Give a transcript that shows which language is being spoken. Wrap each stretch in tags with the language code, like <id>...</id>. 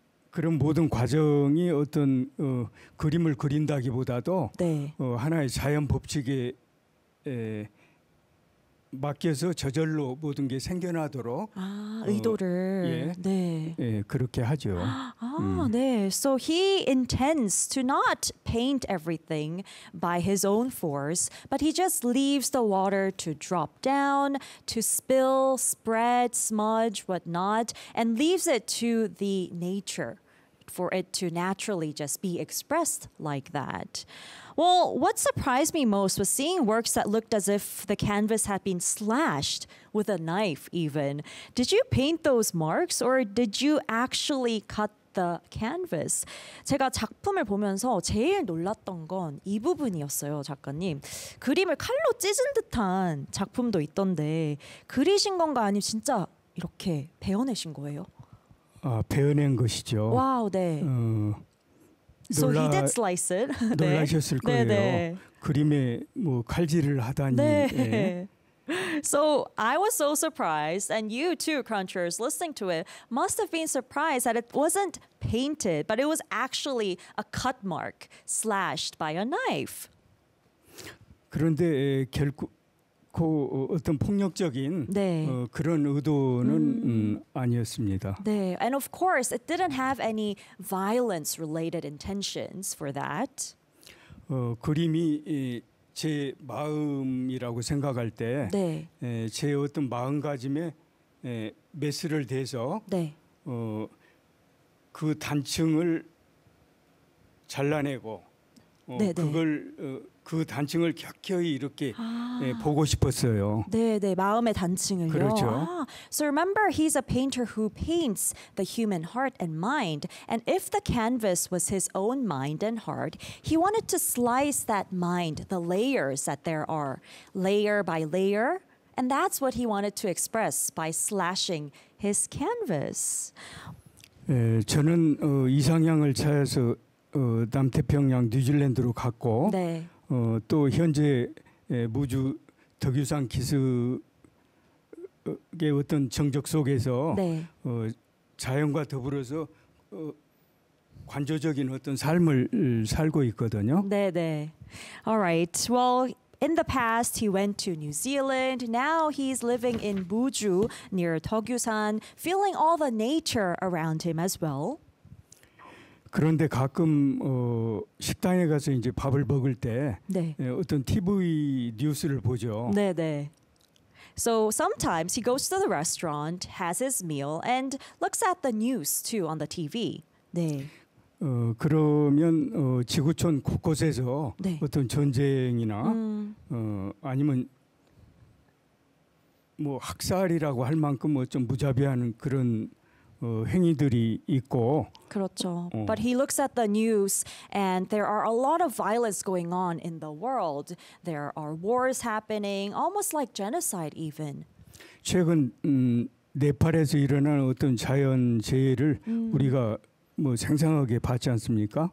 <ko>그런 모든 과정이 어떤 그림을 그린다기보다도 네. 하나의 자연 법칙에 맡겨서 저절로 모든 게 생겨나도록 의도를 그렇게 하죠. 네.</ko> <en>So he intends to not paint everything by his own force, but he just leaves the water to drop down, to spill, spread, smudge, whatnot, and leaves it to the nature. For it to naturally just be expressed like that. Well, what surprised me most was seeing works that looked as if the canvas had been slashed with a knife even. Did you paint those marks or did you actually cut the canvas?</en> <ko>제가 작품을 보면서 제일 놀랐던 건 이 부분이었어요, 작가님. 그림을 칼로 찢은 듯한 작품도 있던데 그리신 건가 아니면 진짜 이렇게 베어내신 거예요? 베어낸 것이죠. 와우, 네.</ko> <en>So he did slice it.</en> <ko>놀라셨을 네. 네, 네. 그림에 뭐 칼질을 하다니. 네. 네.</ko> <en>So I was so surprised, and you too, Crunchers, listening to it, must have been surprised that it wasn't painted, but it was actually a cut mark slashed by a knife.</en> <ko>그런데 결코 어떤 폭력적인 네. 그런 의도는 아니었습니다.</ko> <en>네, and of course, it didn't have any violence-related intentions for that.</en> <ko>그림이 제 마음이라고 생각할 때 네. 제 어떤 마음가짐에 매스를 대서 네. 그 단층을 잘라내고 네네. 그걸 그 단층을 겪어이 이렇게 예, 보고 싶었어요. 네네, 마음의 단층을요. 그렇죠.</ko> <en>So remember, he's a painter who paints the human heart and mind. And if the canvas was his own mind and heart, he wanted to slice that mind, the layers that there are, layer by layer. And that's what he wanted to express by slashing his canvas.</en> <ko>예, 저는 이상향을 찾아서 남태평양 뉴질랜드로 갔고 네. 또 현재 무주 덕유산 기슭의 어떤 정적 속에서 네. 자연과 더불어서 관조적인 어떤 삶을 살고 있거든요.</ko> <en>네네. All right. Well, in the past, he went to New Zealand. Now he's living in 무주 near 덕유산, feeling all the nature around him as well.</en> <ko>그런데 가끔 식당에 가서 이제 밥을 먹을 때 네. 어떤 TV 뉴스를 보죠. 네, 네.</ko> <en>So sometimes he goes to the restaurant, has his meal and looks at the news too on the TV.</en> <ko>네. 그러면 지구촌 곳곳에서 네. 어떤 전쟁이나 아니면 뭐 학살이라고 할 만큼 뭐 좀 무자비한 그런 행위들이 있고 그렇죠.</ko> <en>But he looks at the news and there are a lot of violence going on in the world. There are wars happening, almost like genocide even.</en> <ko>최근 네팔에서 일어난 어떤 자연재해를 우리가 뭐 생생하게 봤지 않습니까?</ko>